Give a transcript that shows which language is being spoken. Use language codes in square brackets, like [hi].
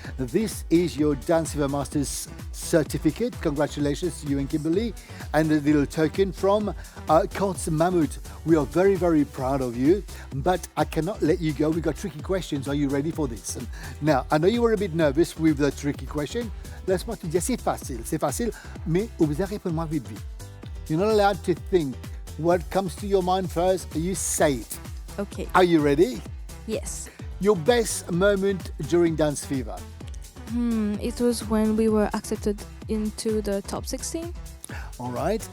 [en] This is your Dance Fever Masters certificate. Congratulations to you and Kimberly. And a little token from Courts Mammoth. We are very, very proud of you, but I cannot let you go. We've got tricky questions. Are you ready for this? Now, I know you were a bit nervous with the tricky question. [fr] Laisse-moi te dire, c'est facile, mais vous répondez-moi vite. [en] You're not allowed to think. What comes to your mind first, you say it. Okay. Are you ready? Yes. Your best moment during Dance Fever? It was when we were accepted into the top 16. All right.